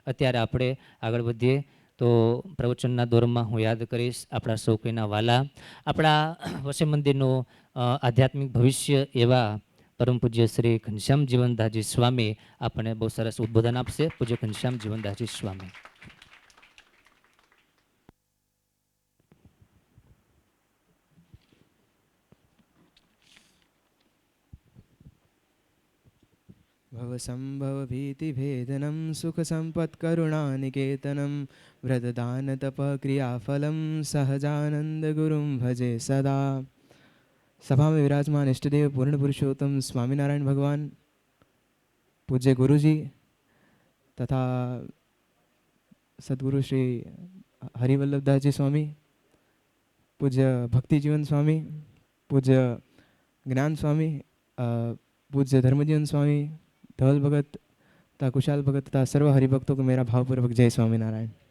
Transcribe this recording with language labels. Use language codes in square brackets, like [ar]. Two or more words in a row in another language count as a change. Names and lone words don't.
[gu] અત્યારે આપણે આગળ વધીએ તો પ્રવચનના દોરમાં હું યાદ કરીશ આપણા સૌ કોઈના વાલા, આપણા વસે મંદિરનું આધ્યાત્મિક ભવિષ્ય એવા પરમ પૂજ્ય શ્રી ઘનશ્યામ જીવનદાસજી સ્વામી આપણને બહુ સરસ ઉદ્બોધન આપશે. પૂજ્ય ઘનશ્યામ જીવનદાસજી સ્વામી. [sa] भवसम्भवभीतिभेदनं सुखसम्पत्करुणानिकेतनं व्रतदानतपक्रियाफलं सहजानन्दगुरुं भजे सदा. [hi] सभा में विराजमान इष्टदेव पूर्ण पुरुषोत्तम स्वामीनारायण भगवान, पूज्य गुरु जी तथा सद्गुरु श्री हरिवल्लभदास जी स्वामी, पूज्य भक्ति जीवन स्वामी, पूज्य ज्ञान स्वामी, पूज्य धर्मजीवन स्वामी, धवल भगत तथा कुशाल भगत तथा सर्व हरिभक्तों को मेरा भावपूर्वक जय स्वामीनारायण.